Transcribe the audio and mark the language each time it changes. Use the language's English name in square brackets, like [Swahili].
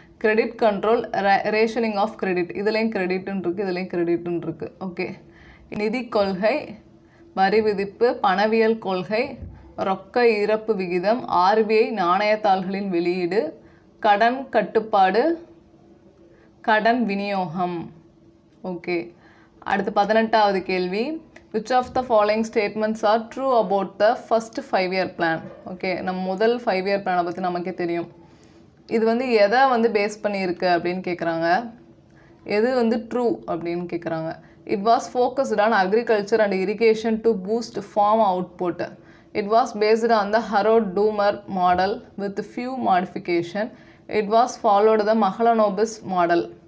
[Tamil] Credit control, rationing of credit, இதுலேயும் கிரெடிட்னு இருக்குது, இதுலேயும் கிரெடிட்னு இருக்குது. ஓகே. நிதி கொள்கை, வரி விதிப்பு, பணவியல் கொள்கை, ரொக்க இறப்பு விகிதம், ஆர்பிஐ நாணயத்தாள்களின் வெளியீடு, கடன் கட்டுப்பாடு, கடன் விநியோகம். ஓகே. அடுத்து 18வது கேள்வி, [English] which of the following statements are true about the first 5-year plan? [Tamil] Okay, நம்ம முதல் 5-year பிளானை பற்றி நமக்கே தெரியும். இது வந்து எதை வந்து பேஸ் பண்ணியிருக்கு அப்படின்னு கேட்குறாங்க, எது வந்து ட்ரூ அப்படின்னு கேட்குறாங்க. [English] It was focused on agriculture and irrigation to boost farm output. It was based on the Harrod-Doomer model with few modification. It was followed the Mahalanobis model.